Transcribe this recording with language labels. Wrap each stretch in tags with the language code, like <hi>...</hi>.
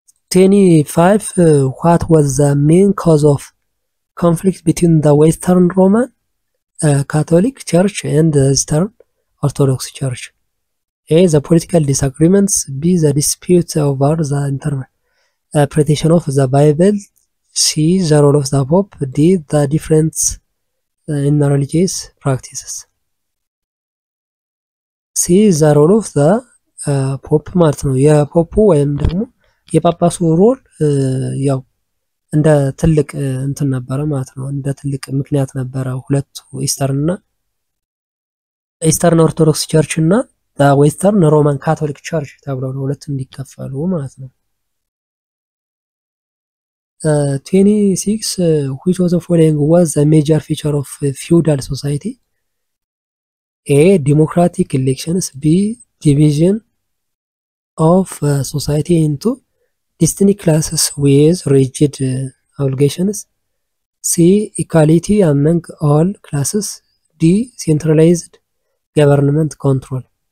<en>25 what was the main cause of conflict between the Western Roman Catholic Church and the Eastern Orthodox Church? A. The political disagreements. B. The dispute over the interpretation of the Bible. C. The role of the Pope. D. The difference in the religious practices. C. The role of the Pope</en> <am>ማለት ነው። የፖፑ ወይም ደግሞ የጳጳሱ ሮል ያው እንደ ትልቅ እንትን ነበረ ማለት ነው። እንደ ትልቅ ምክንያት ነበረ ሁለቱ ኢስተርን ኦርቶዶክስ ቸርች እና ዌስተርን ሮማን ካቶሊክ ቸርች ተብለው ሁለት እንዲከፈሉ ማለት ነው።</am> <en>26 which of the following was a major feature of feudal society? A. Democratic elections. B. Division of society into distinct classes with rigid obligations. C. Equality among all classes. D. Centralized government control.</en>